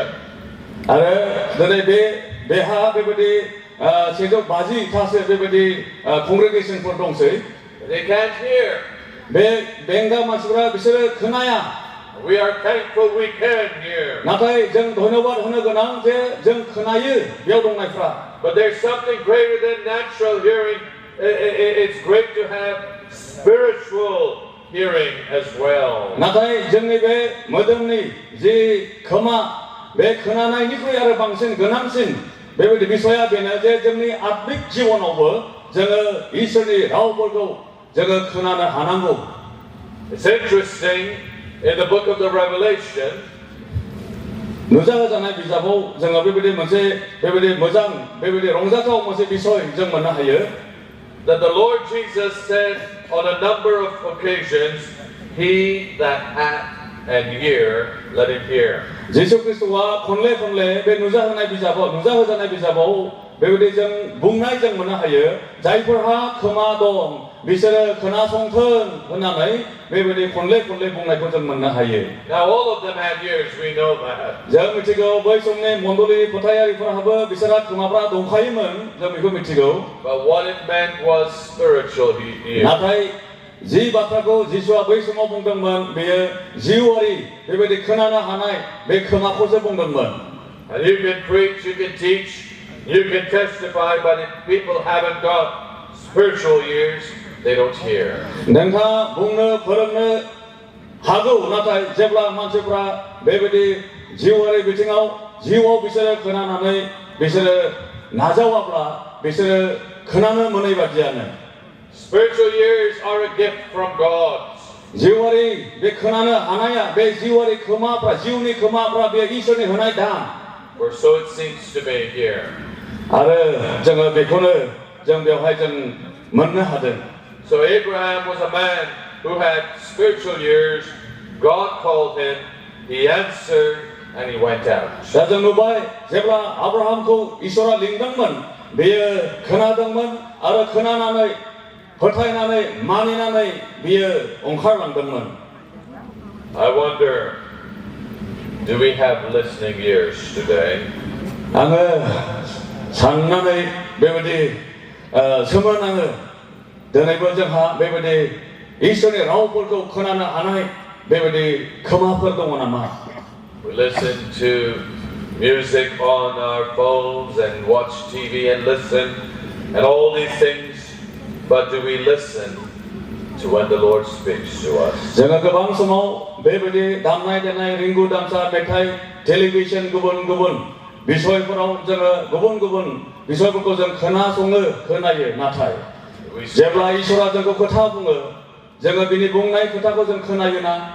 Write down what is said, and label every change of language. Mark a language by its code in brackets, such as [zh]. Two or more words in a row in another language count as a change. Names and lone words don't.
[brx] आरो दिनै बेहा बेबायदि 150 थासो बेबायदि कंग्रेगेशनफोर दंसै. [en] They can't hear. [brx] बे बेंगा मानसिफोरा बिसोरो खोनाया. [en] We are thankful we can hear. [brx] नाथाय जों धन्यबाद होनो गोनां जे जों खोनायो बेयाव दंनायफ्रा. [en] But there's something greater than natural hearing. It's great to have spiritual hearing as well. [brx] नाथाय जोंनि बे मोदोमनि जि खोमा बे खोनानायनिख्रुइ आरो बांसिन गोनांसिन बेबायदि बिसया बेनो जे जोंनि आत्मिक जिबनावबो जोङो ईश्वरनि रावफोरखौ जोङो खोनानो हानांगौ. [en] It's interesting in the book of the Revelation. [brx] नुजाहोजानाय बिजाबाव जोङो बेबायदि मोनसे बेबायदि मोजां बेबायदि रंजाथाव मोनसे बिसय जों मोननो हायो. [en] That the Lord Jesus said on a number of occasions, "He that hath an ear, let him hear." [brx] जिसु ख्रिस्टआ खनले बे नुजाहोजानाय बिजाबाव बेबायदि जों बुंनाय जों मोननो हायो जायफोरहा खोमा दं बिसोरो खोनासंथों होननानै बेबायदि खनले बुंनायखौ जों मोननो हायो. [en] Now all of them had ears, we know that. [brx] जों मिथिगौ बै समनि मण्डली फोथायारिफोराबो बिसोरहा खोमाफ्रा दंखायोमोन जों बेखौ मिथिगौ. [en] But what it meant was spiritual ears. [brx] नाथाय जि बाथ्राखौ जिसुआ बै समाव बुंदोंमोन बेयो जिउआरि बेबायदि खोनानो हानाय बे खोमाखौसो बुंदोंमोन. [en] And you can preach, you can teach, you can testify, but if people haven't got spiritual ears, they don't hear. [brx] नोंथाङा बुंनो फोरोंनो हागौ नाथाय जेब्ला मानसिफ्रा बेबायदि जिउआरि जिउआव बिसोरो खोनानानै बिसोरो नाजावाब्ला बिसोरो खोनानो मोनै बादियानो. [en] Spiritual ears are a gift from God. [brx] जिउआरि बे खोनानो हानाया बे जिउआरि खोमाफ्रा जिउनि खोमाफ्रा बे ईश्वरनि होनाय दान. [en] Or so it seems to be here. [brx] आरो जोङो बेखौनो जों बेवहाय जों मोननो हादों. [en] So Abraham was a man who had spiritual ears. God called him, he answered, and he went out. [brx] दा जों नुबाय जेब्ला आब्राहामखौ ईश्वरा लिंदोंमोन बेयो खोनादोंमोन आरो खोनानानै फोथायनानै मानिनानै बियो ओंखारलांदोंमन. [en] I wonder, do we have listening ears today? [brx] आङो साननानै बेबायदि सोमोनाङो दिनैबो जोंहा बेबायदि ईश्वरनि रावफोरखौ खोनानो हानाय बेबायदि खोमाफोर दङ नामा? [en] We listen to music on our phones and watch TV and listen and all these things, but do we listen to when the Lord speaks to us? [brx] जोङो गोबां समाव बेबायदि दामनाय देनाय रिंगु दामसा मेथाइ टेलिभिजन गुबुन बिसयफोराव जोङो गुबुन बिसयफोरखौ जों खोनायो नाथाय जेब्ला ईश्वरा जोंखौ खोथा बुङो जोङो बिनि बुंनाय खोथाखौ जों खोनायोना?